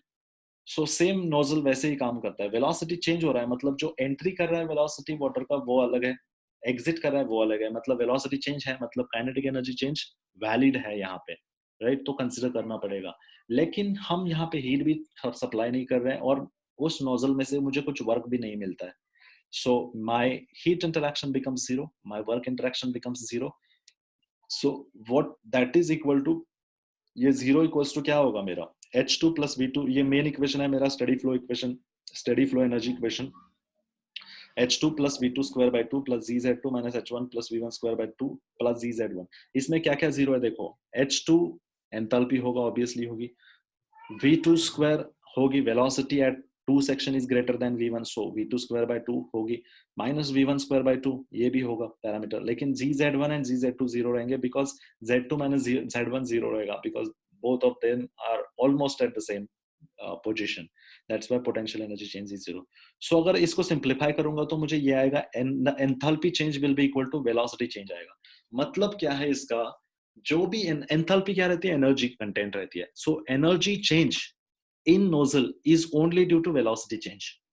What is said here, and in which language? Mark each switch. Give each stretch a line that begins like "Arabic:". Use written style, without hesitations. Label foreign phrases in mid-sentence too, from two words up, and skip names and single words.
English: so same nozzle
Hindi: वैसे ही काम करता है.
English: velocity change
Hindi: हो रहा है मतलब जो एंट्री कर रहा है
English: velocity water
Hindi: का वो अलग है, एग्जिट कर रहा है वो अलग है. मतलब
English: velocity change
Hindi: है मतलब
English: kinetic energy change valid
Hindi: है यहाँ पे, राइट. तो कंसिडर करना पड़ेगा. लेकिन हम यहाँ पे हीट भी सप्लाई नहीं कर रहे हैं और उस नोजल में से मुझे कुछ वर्क भी नहीं मिलता है.
English: So my heat interaction becomes 0, my work interaction becomes 0. So what that is equal to,
Hindi: ये 0
English: equals to
Hindi: क्या होगा मेरा,
English: H2 plus V2.
Hindi: ये
English: main equation
Hindi: है मेरा
English: steady flow equation, steady flow energy equation. H2 plus V2 square by 2 plus ZZ2 minus H1 plus V1 square by 2 plus ZZ1.
Hindi: इसमें क्या क्या 0 है देखो. H2 एंथैल्पी होगा, ऑब्वियसली होगी.
English: V2 square होगी, velocity at 2 section is greater than V1, so V2 square by 2 होगी, minus V1 square by 2,
Hindi: ये भी होगा
English: पैरामीटर. लेकिन GZ1 and GZ2 0 रहेंगे because Z2 minus Z1 0 रहेगा because both of them are almost at the same position. that's why potential energy change is zero. So
Hindi: अगर इसको सिंप्लीफाई करूंगा तो मुझे ये आएगा
English: enthalpy change will be equal to velocity change आएगा।
Hindi: मतलब क्या है इसका, जो भी एंथैल्पी क्या रहती है,
English: energy content
Hindi: रहती है।
English: so energy change in nozzle is only due to velocity change.